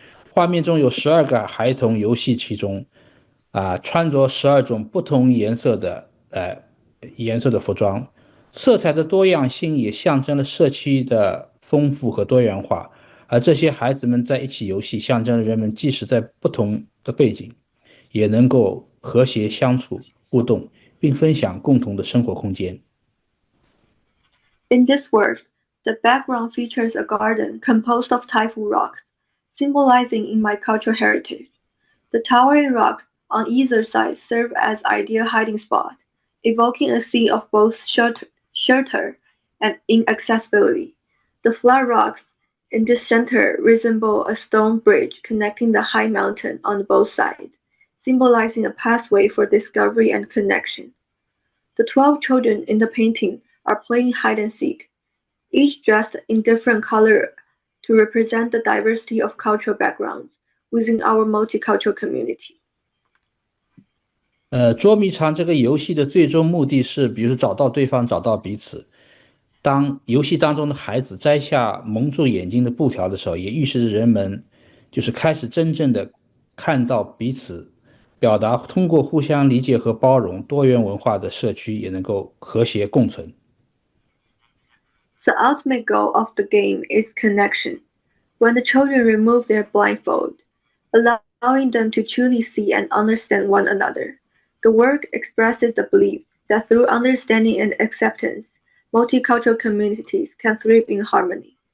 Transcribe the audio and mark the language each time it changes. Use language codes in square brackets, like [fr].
[zh] 画面中有12个孩童游戏其中，穿着12种不同颜色的服装，色彩的多样性也象征了社区的丰富和多元化。而这些孩子们在一起游戏，象征了人们即使在不同的背景，也能够和谐相处、互动，并分享共同的生活空间。 [en] In this work, the background features a garden composed of Taifu rocks, symbolizing in my cultural heritage. The towering rocks on either side serve as ideal hiding spot, evoking a scene of both shelter and inaccessibility. The flat rocks in the center resemble a stone bridge connecting the high mountain on both sides, symbolizing a pathway for discovery and connection. The 12 children in the painting are playing hide and seek, each dressed in different color to represent the diversity of cultural backgrounds within our multicultural community. [zh] 捉迷藏这个游戏的最终目的是，比如说找到对方，找到彼此。当游戏当中的孩子摘下蒙住眼睛的布条的时候，也预示着人们就是开始真正的看到彼此，表达通过互相理解和包容，多元文化的社区也能够和谐共存。 [en] The ultimate goal of the game is connection. When the children remove their blindfold, allowing them to truly see and understand one another, the work expresses the belief that through understanding and acceptance, multicultural communities can thrive in harmony.